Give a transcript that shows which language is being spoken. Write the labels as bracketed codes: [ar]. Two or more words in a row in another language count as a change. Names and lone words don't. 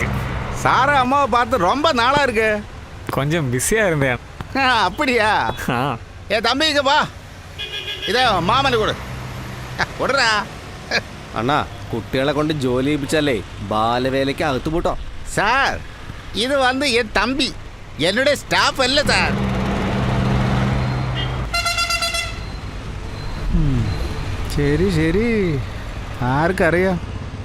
[ta] சாரா அம்மாவை பார்த்து ரொம்ப நாளா இருக்கு. கொஞ்சம் பிஸியா இருந்தேன். அப்படியா? ஏ தம்பி, இங்க வா. இதே மாமனு கொடு. [ml] കൊടുറാ. അണ്ണാ, കുട്ടികളെ കൊണ്ട് ജോലി ചെയ്യിപ്പിച്ചാലേ ബാലവേലയ്ക്ക് അകത്തു പൂട്ടോ. സാർ, ഇത് വന്ന് [ta] என் தம்பி, என்னுடைய [ml] സ്റ്റാഫ് അല്ല സാർ. ശരി ശരി, ആർക്കറിയാം.